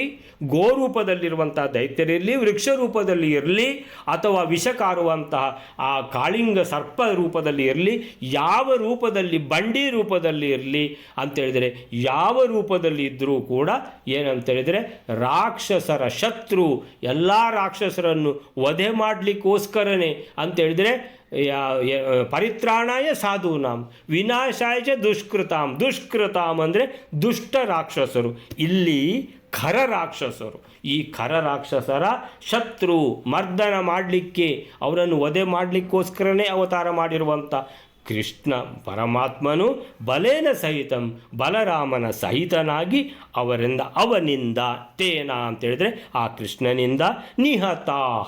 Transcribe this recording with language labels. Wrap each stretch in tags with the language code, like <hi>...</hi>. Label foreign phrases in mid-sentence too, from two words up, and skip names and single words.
<kn>ಗೋ ರೂಪದಲ್ಲಿರುವಂಥ ದೈತ್ಯರಿರಲಿ, ವೃಕ್ಷ ರೂಪದಲ್ಲಿ ಇರಲಿ, ಅಥವಾ ವಿಷಕಾರುವಂತಹ ಆ ಕಾಳಿಂಗ ಸರ್ಪ ರೂಪದಲ್ಲಿ ಇರಲಿ, ಯಾವ ರೂಪದಲ್ಲಿ ಬಂಡಿ ರೂಪದಲ್ಲಿ ಇರಲಿ ಅಂತೇಳಿದರೆ, ಯಾವ ರೂಪದಲ್ಲಿ ಇದ್ದರೂ ಕೂಡ ಏನಂತೇಳಿದರೆ ರಾಕ್ಷಸರ ಶತ್ರು, ಎಲ್ಲ ರಾಕ್ಷಸರನ್ನು ವಧೆ ಮಾಡಲಿಕ್ಕೋಸ್ಕರನೇ ಅಂತೇಳಿದರೆ</kn> <sa>ಪರಿತ್ರಾಣಾಯ ಸಾಧೂನಾಂ ವಿನಾಶಾಯ ಚ ದುಷ್ಕೃತಾಂ.</sa> <kn>ದುಷ್ಕೃತಾಂ ಅಂದರೆ ದುಷ್ಟ ರಾಕ್ಷಸರು, ಇಲ್ಲಿ ಖರ ರಾಕ್ಷಸರು. ಈ ಖರ ರಾಕ್ಷಸರ ಶತ್ರು, ಮರ್ದನ ಮಾಡಲಿಕ್ಕೆ, ಅವರನ್ನು ವಧೆ ಮಾಡಲಿಕ್ಕೋಸ್ಕರನೇ ಅವತಾರ ಮಾಡಿರುವಂಥ ಕೃಷ್ಣ ಪರಮಾತ್ಮನು</kn> <sa>ಬಲೇನ ಸಹಿತಂ</sa> <kn>ಬಲರಾಮನ ಸಹಿತನಾಗಿ ಅವನಿಂದ ತೇನ ಅಂತೇಳಿದ್ರೆ ಆ ಕೃಷ್ಣನಿಂದ ನಿಹತಾಹ.</kn>